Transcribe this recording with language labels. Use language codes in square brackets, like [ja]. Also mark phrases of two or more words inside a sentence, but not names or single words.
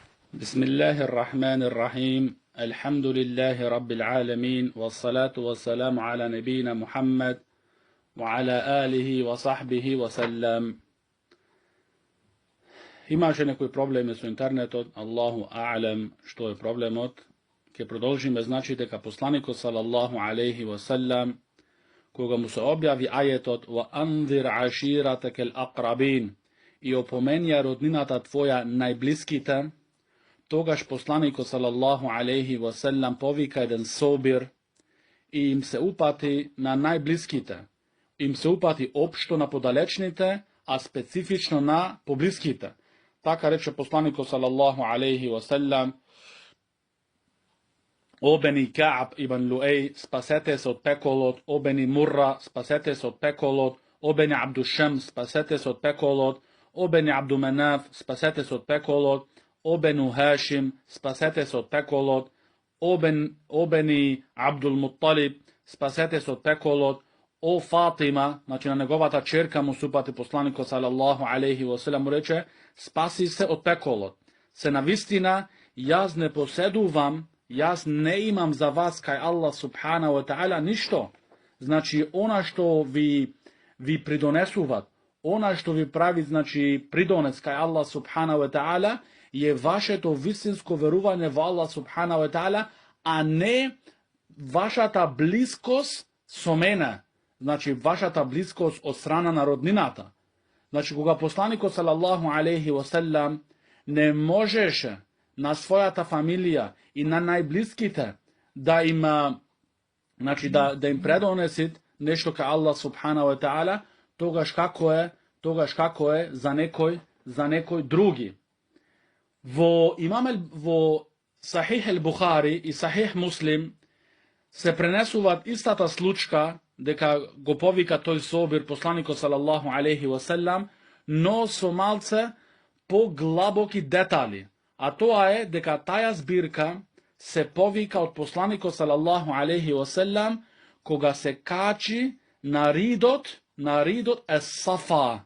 [ar] بسم الله الرحمن الرحيم الحمد لله رب العالمين والصلاة والسلام على نبينا محمد وعلى آله وصحبه وسلم. [mk] Имаше некој проблеме су интернетом, [ar] الله أعلم [mk] што е проблемот. Ќе продужиме значи дека посланику [ar] صلى الله عليه وسلم, [mk] кога му се објави ајетот [ar] وأنذر عشيرتك الأقربين [mk] и опомења роднината твоја најблиските, тогаш посланику [ar] صلى الله عليه وسلم [mk] повика један собир и им се упати на најблиските. Им се упати општо на подалечните, а специфично на поблиските. Така рече посланику [ar] صلى الله عليه وسلم: [mk] О бени Каъаб ибн Луеј, спасете се од пеколот; о бени Мура, спасете се од пеколот; о бени Абдушамс, спасете се од пеколот; о бени Абдуманаф, спасете се од пеколот; о бену Хашим, спасете се од пеколот; о бени Абдул Муталиб, спасете се од пеколот; о Фатима, значи на његовата черка му супати посланику [ar] صلى الله عليه وسلم, [mk] рече: спаси се од пеколот. Се на вистина, јас не поседувам, јас не имам за вас кај Аллах [ar] سبحانه وتعالى [mk] ništo. Значи она што ви придонесуват, она што ви прави, значи придонец кај Аллах [ar] سبحانه وتعالى, [mk] е ваше то вистинско верување в Аллах [ar] سبحانه وتعالى, [mk] а не ваша та блискост со мене. Значи ваша та блискост од страна народнината. Значи кога посланику [ar] صلى الله عليه وسلم [mk] не можеш на своја та фамилија и на најблиските да им, значи да им предонесит нешто ка Аллах [ar] سبحانه وتعالى, [mk] тогаш како е за некој други. Во Сахих ал-Бухари и Сахих Муслим се пренесуват истата случка дека го повика тој собир посланико [ar] صلى الله عليه وسلم, [mk] но со малце поглабоки детали. А тоа е дека таја збирка се повика од посланико [ar] صلى الله عليه وسلم [mk] кога се качи на ридот Ес-Сафа.